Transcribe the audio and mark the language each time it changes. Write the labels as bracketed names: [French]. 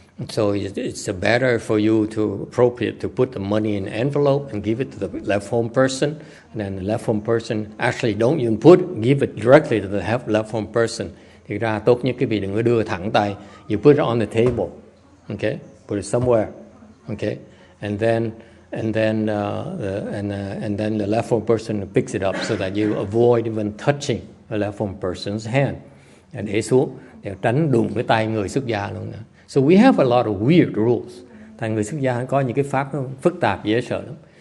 [English] So it's better for you to appropriate to put the money in an envelope and give it to the left home person, and then the left home person actually don't even give it directly to the left home person. [Vietnamese] Thì ra tốt nhất quý vị đừng có đưa thẳng tay. [English] You put it on the table, okay? Put it somewhere, okay? And then the left home person picks it up so that you avoid even touching the left home person's hand. [Vietnamese] Để xuống để tránh đụng cái tay người xuất gia luôn nữa. [English] So we have a lot of weird rules. [Vietnamese] Thành người xuất gia có những cái pháp phức tạp dễ sợ lắm.